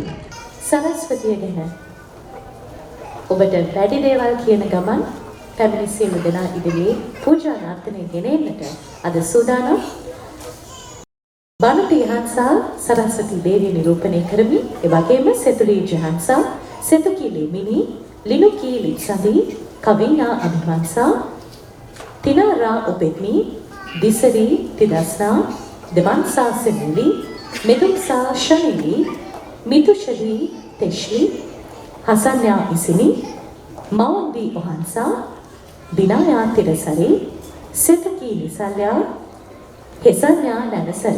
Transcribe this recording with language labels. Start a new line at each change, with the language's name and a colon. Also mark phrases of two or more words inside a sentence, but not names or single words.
Sinhala: සරස්වතිය ගැන ඔබට වැඩි දේවල් කියන ගමන් පැමිණි සියලු දෙනා ඉදිරියේ පූජා නාර්ථනය ගෙනෙන්නට අද සූදානම්. බණටි හංසා සරස්වති දේවිය නිරූපණය කරමින් ඒ වගේම සෙතුලී ජහන්සා, සෙතුකීලි මිනි, ලිනුකීලි සඳි, කවිනා අභිවංසා, තිනාරා ඔපෙත්නි, දිසරි තිදස්නා, දෙවන්සා සෙමුලි, මෙදුම්සා ශනෙලි, මිතුෂලි තෙශ්ලි, හසන්යා ඉසිනි, මවන්දි ඔහන්සා, බිනායා තිරසරි, සෙතකීලි සල්යා, හෙසන්යා නැනසරි.